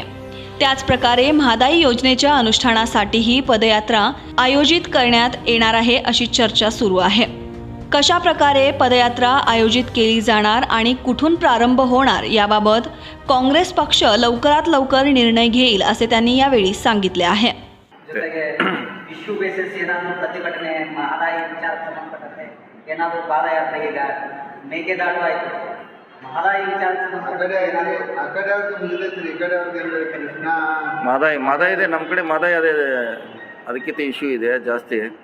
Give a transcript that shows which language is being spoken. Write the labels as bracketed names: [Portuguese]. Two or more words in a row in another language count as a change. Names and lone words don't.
[Marathi] त्याचप्रकारे म्हादाई योजनेच्या अनुष्ठानासाठीही पदयात्रा आयोजित करण्यात येणार आहे अशी चर्चा सुरू आहे. कशा प्रकारे पदयात्रा आयोजित केली जाणार आणि कुठून प्रारंभ होणार याबाबत काँग्रेस पक्ष लवकरात लवकर निर्णय घेईल असे त्यांनी यावेळी सांगितले आहे. [Kannada] ಜೊತೆಗೆ [English] issue basis [Kannada] ಏನಾದರೂ ಪ್ರತಿಭಟನೆ ಮಹದಾಯಿ ವಿಚಾರಕ್ಕೆ ಸಂಬಂಧಪಟ್ಟಂತೆ ಏನಾದರೂ ಪಾದಯಾತ್ರೆ, ಈಗ ಮೇಕೆದಾಟು ಆಯಿತು, ಮಹದಾಯಿ ವಿಚಾರಕ್ಕೆ ಸಂಬಂಧಪಟ್ಟಂತೆ ಆ ಕಡೆ ಅವ್ರದ್ದು ಮುಗಿದೈತ್ರಿ, ಈ ಕಡೆ ಅವ್ರದ್ದು ಏನು ಕೃಷ್ಣ ಮಾದಾಯಿ ಇದೆ. ನಮ್ಮ ಕಡೆ ಮಾದಾಯಿ ಅದೇ ಅದಕ್ಕಿಂತ ಇಶ್ಯೂ ಇದೆ ಜಾಸ್ತಿ.